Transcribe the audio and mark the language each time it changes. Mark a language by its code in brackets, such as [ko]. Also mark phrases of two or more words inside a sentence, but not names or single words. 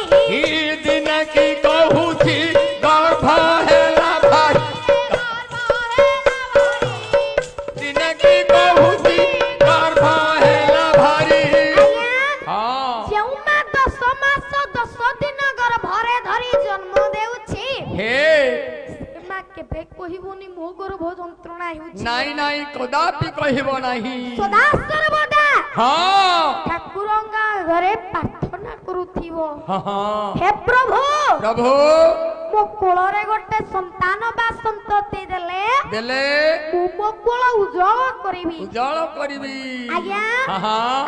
[or] ହି ଦିନ କି କହୁଛି ଗର୍ଭ ହେଲା ଭାଇ ଦିନ କି କହୁଛି ଗର୍ଭ ହେଲା ଭାରି ହଁ ଯେଉଁ ମା 10 ମାସ 10 ଦିନ ଗର୍ଭରେ ଧରି ଜନ୍ମ ଦେଉଛି हे ମା କେବେ କହିବନି ମୋ ଗର୍ଭ ଯନ୍ତ୍ରଣା ହେଉଛି ନାହିଁ ନାହିଁ କଦାପି କହିବ ନାହିଁ ସଦା ସର୍ବଦା हाँ ଠାକୁରଙ୍କ ଘରେ ପ୍ରାର୍ଥନା କରୁଥିବ ହଁ ହଁ ହେ ପ୍ରଭୁ प्रभु ମୋ କୋଳରେ ଗୋଟେ ସନ୍ତାନ ବା ସନ୍ତତି ଦେଲେ देले ମୁଁ ମୋ କୋଳ ଉଜ୍ଜ୍ୱଳ କରିବି ଉଜାଡ଼ କରିବି आज्ञा ହଁ ହଁ